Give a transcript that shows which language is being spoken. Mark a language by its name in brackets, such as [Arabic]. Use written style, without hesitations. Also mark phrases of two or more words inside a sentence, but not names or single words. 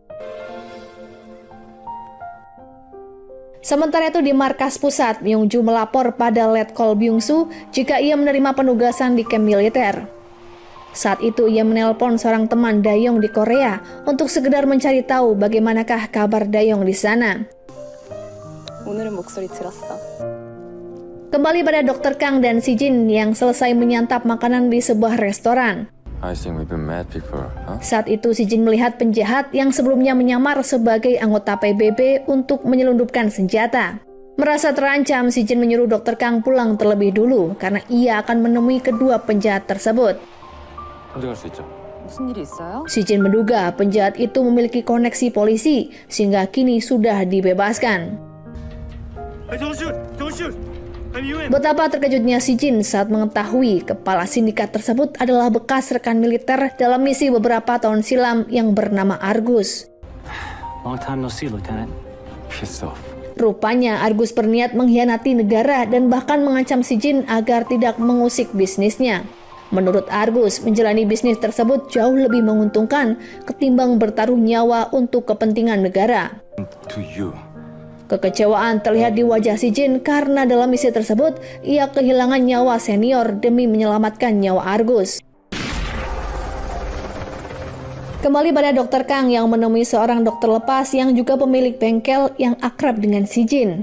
[Indonesian] Sementara itu di markas pusat, Myung-ju melapor pada Letkol Byung-su jika ia menerima penugasan di kamp militer. Saat itu ia menelpon seorang teman Dayong di Korea untuk sekedar mencari tahu bagaimanakah kabar Dayong di sana. [Korean] 오늘은 목소리 들었어. [Indonesian] Kembali pada Dr. Kang dan Si Jin yang selesai menyantap makanan di sebuah restoran. [English] I think we've been mad before, huh? [Indonesian] Saat itu Si Jin melihat penjahat yang sebelumnya menyamar sebagai anggota PBB untuk menyelundupkan senjata. Merasa terancam, Si Jin menyuruh Dr. Kang pulang terlebih dulu karena ia akan menemui kedua penjahat tersebut. [Korean] 혼자 갈 수 있죠? 무슨 일이 있어요? [Indonesian] Si Jin menduga penjahat itu memiliki koneksi polisi sehingga kini sudah dibebaskan. Betapa terkejutnya Si Jin saat mengetahui kepala sindikat tersebut adalah bekas rekan militer dalam misi beberapa tahun silam yang bernama Argus. [English] Long time no see, Lieutenant. Piss off. [Indonesian] Rupanya Argus berniat mengkhianati negara dan bahkan mengancam Si Jin agar tidak mengusik bisnisnya. Menurut Argus, menjalani bisnis tersebut jauh lebih menguntungkan ketimbang bertaruh nyawa untuk kepentingan negara. [English] To you. [Indonesian] Kekecewaan terlihat di wajah Si Jin karena dalam misi tersebut ia kehilangan nyawa senior demi menyelamatkan nyawa Argus. Kembali pada Dr. Kang yang menemui seorang dokter lepas yang juga pemilik bengkel yang akrab dengan Si Jin.